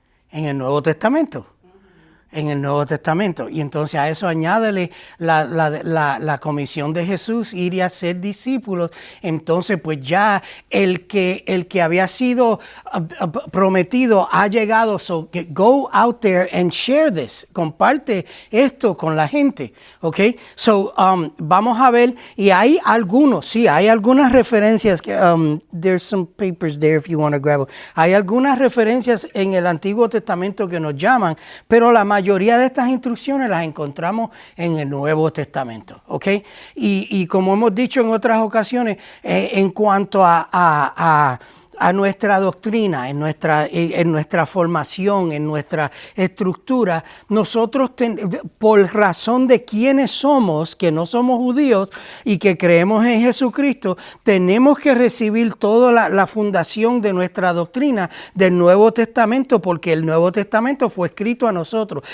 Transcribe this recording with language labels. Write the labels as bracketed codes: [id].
[es] En el Nuevo Testamento. En el Nuevo Testamento. Y entonces a eso añádele la comisión de Jesús, ir y hacer discípulos. Entonces pues ya el que había sido prometido ha llegado. [en] So go out there and share this. [es] Comparte esto con la gente. ¿Ok? So vamos a ver. Y hay algunas referencias. [en] There's some papers there if you want to grab them. [es] Hay algunas referencias en el Antiguo Testamento que nos llaman, pero la mayoría de estas instrucciones las encontramos en el Nuevo Testamento, ¿ok? Y como hemos dicho en otras ocasiones, en cuanto a nuestra doctrina, en nuestra formación, en nuestra estructura, nosotros por razón de quiénes somos, que no somos judíos y que creemos en Jesucristo, tenemos que recibir toda la fundación de nuestra doctrina del Nuevo Testamento, porque el Nuevo Testamento fue escrito a nosotros.